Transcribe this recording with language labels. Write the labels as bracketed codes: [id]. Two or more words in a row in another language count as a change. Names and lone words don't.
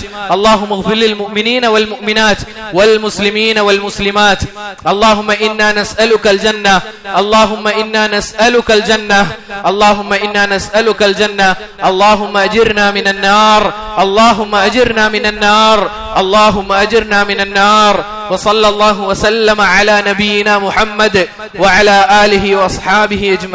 [ar] اللهم اغفر للمؤمنين والمؤمنات والمسلمين والمسلمات. اللهم إنا نسألك الجنة، اللهم إنا نسألك الجنة، اللهم إنا نسألك الجنة. اللهم أجرنا من النار، اللهم أجرنا من النار، اللهم أجرنا من النار. وصلى الله وسلم على نبينا محمد وعلى آله وأصحابه أجمعين.